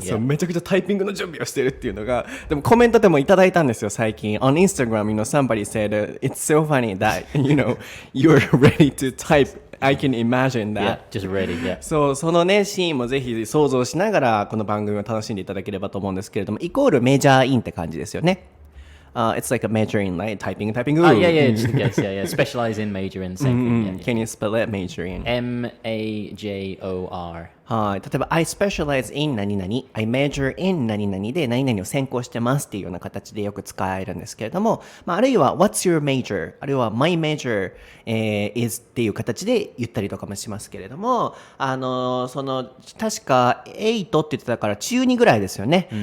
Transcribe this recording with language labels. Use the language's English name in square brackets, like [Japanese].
[Japanese] そう、めちゃくちゃタイピングの準備をしてるっていうのが、でもコメントでもいただいたんですよ、最近。 [English] On Instagram, somebody said, it's so funny that, you're ready to type.I can imagine that. Yeah, just ready, yeah. [Japanese] そう、そのね、シーンもぜひ想像しながら、この番組を楽しんでいただければと思うんですけれども、イコールメジャーインって感じですよね。 [English] It's like a major in, like, typing. Yeah, just in case, yeah. Specialize in, major in, same thing. Can you spell it, major in? MAJOR. [Japanese] はい。例えば、 [English] I specialize in [Japanese] 何々、 [English] I major in [Japanese] 何々で何々を専攻してますっていうような形でよく使えるんですけれども、まあ、あるいは [English] What's your major? [Japanese] あるいは [English] My major、is [Japanese] っていう形で言ったりとかもしますけれども、確か8って言ってたから中2ぐらいですよね。